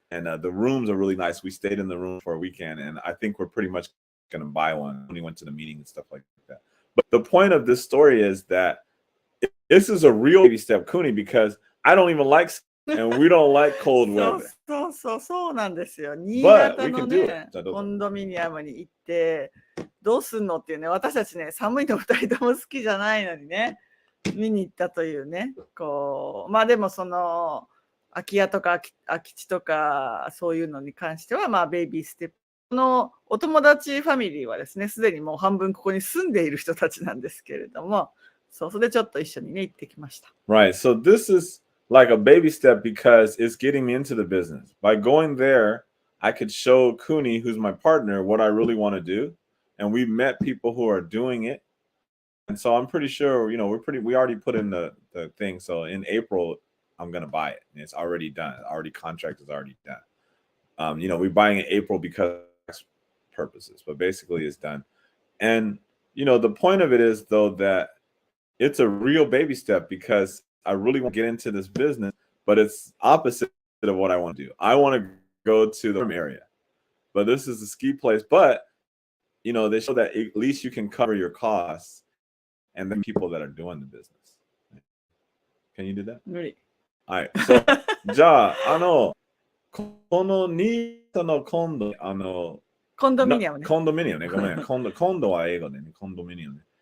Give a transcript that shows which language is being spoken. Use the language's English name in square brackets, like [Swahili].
[English] And the rooms are really nice. We stayed in the room for a weekend, and I think we're pretty much going to buy one when we went to the meeting and stuff like that. But the point of this story is that this is a real baby step, Kuni, because I don't even like and we don't like cold weather. [Japanese] そうなんですよ。新潟のね、コンドミニアムに行って、どうすんのっていうね、私たちね、寒いの2人とも好きじゃないのにね、見に行ったというね、まあでも空き家とか空き地とかそういうのに関しては、まあベイビーステップ。お友達ファミリーはですね、すでにもう半分ここに住んでいる人たちなんですけれども、それでちょっと一緒にね、行ってきました。 [English] Right, so this is like a baby step because it's getting me into the business. By going there, I could show Kuni, who's my partner, what I really want to do. And we've met people who are doing it. And so I'm pretty sure, we already put in the thing. So in April, I'm going to buy it. And it's already done. Contract is already done. We're buying in April because of purposes, but basically it's done. And, the point of it is, though, that it's a real baby step because I really want to get into this business, but it's opposite of what I want to do. I want to go to the area, but this is a ski place. But, they show that at least you can cover your costs and the people that are doing the business. Can you do that? Really? All right. [Japanese] So, じゃあ、このニートのコンドミニアムね。コンドミニアムね。ごめん。コンドは英語でね。コンドミニアムね。